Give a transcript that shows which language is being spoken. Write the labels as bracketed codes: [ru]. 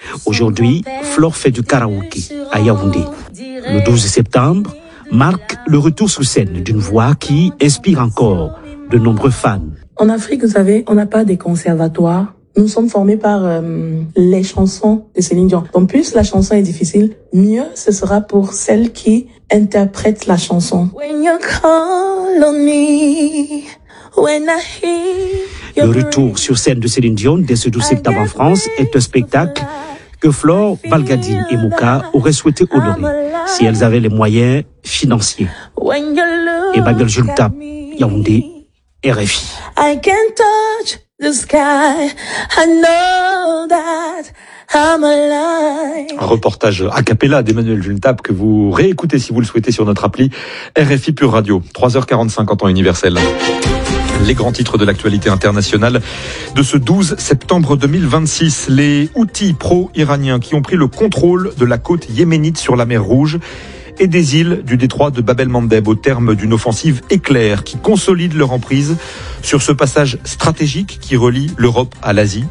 [fr] Aujourd'hui, Flore fait du karaoké à Yaoundé. Le 12 septembre marque le retour sur scène d'une voix qui inspire encore de nombreux fans. En Afrique, vous savez, on n'a pas des conservatoires. Nous sommes formés par les chansons de Céline Dion. Donc plus la chanson est difficile, mieux ce sera pour celle qui interprète la chanson. [en] When you call on me, when I hear. [fr] Le retour sur scène de Céline Dion dès ce 12 septembre en France est un spectacle que Flore, Valgadine et Mouka auraient souhaité honorer si elles avaient les moyens financiers. Emmanuel Juntap, Yaoundé, RFI. [en] I can touch the sky, I know that I'm alive. [fr] Reportage a cappella d'Emmanuel Juntap que vous réécoutez si vous le souhaitez sur notre appli RFI Pure Radio. 3h45 en temps universel. Les grands titres de l'actualité internationale de ce 12 septembre 2026. Les Houthis pro-iraniens qui ont pris le contrôle de la côte yéménite sur la mer Rouge et des îles du détroit de Bab el-Mandeb au terme d'une offensive éclair qui consolide leur emprise sur ce passage stratégique qui relie l'Europe à l'Asie.